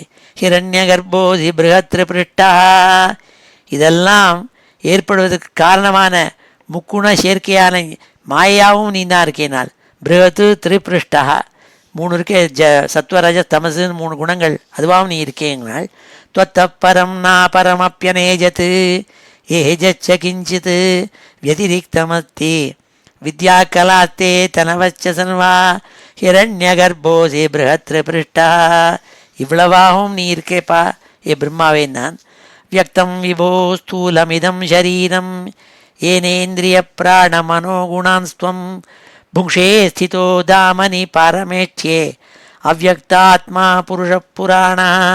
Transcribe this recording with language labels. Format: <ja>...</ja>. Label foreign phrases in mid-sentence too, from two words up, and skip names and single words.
<sa>हिरण्य गर्भोऽसि बृहत्त्रिपृष्ठः,</sa> <ta>இதெல்லாம் ஏற்படுவதற்கு காரணமான முக்குண சேர்க்கையான மாயாவும் நீ தான் இருக்கேனால். பிருஹத்து திரிபிருஷ்டா, 3 இருக்கே, சத்வரஜ தமசுன்னு 3 குணங்கள், அதுவாகவும் நீ இருக்கேங்கனால்.</ta> <sa>त्वत्तपरं नापरमप्यनेजत् एजच्च किञ्चित् व्यतिरिक्तमस्ति विद्याकलास्ते तनवच्च सर्वा हिरण्यगर्भोऽसि बृहत्त्रिपृष्ठः.</sa> <ta>இவ்வளவாகவும் நீ இருக்கேப்பா ஏ பிரம்மாவே.</ta> <sa>नान्यद् व्यक्तं विभो स्थूलमिदं शरीरं येनेन्द्रिय प्राण मनोगुणांस्त्वं भुङ्क्षे स्थितो धामनि पारमेष्ठ्ये अव्यक्तात्मा पुरुष पुराणः.</sa>